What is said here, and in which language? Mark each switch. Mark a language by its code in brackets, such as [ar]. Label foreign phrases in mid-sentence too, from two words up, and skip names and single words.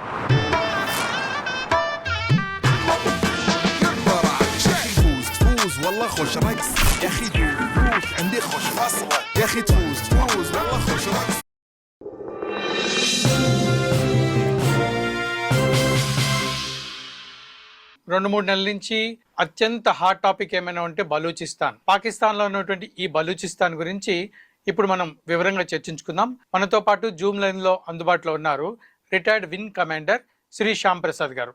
[ar] والله خوش رقص يا اخي دوش عندي خوش فصله يا اخي تفوز والله خوش رقص. [te] రెండు మూడు నెలల నుంచి అత్యంత [en] hot topic [te] ఏమైనా ఉంటే బలూచిస్తాన్. పాకిస్తాన్లో ఉన్నటువంటి ఈ బలూచిస్తాన్ గురించి ఇప్పుడు మనం వివరంగా చర్చించుకుందాం. మనతో పాటు జూమ్ లైన్లో అందుబాటులో ఉన్నారు [en] retired wing commander [te] శ్రీ శ్యామ్ ప్రసాద్ గారు.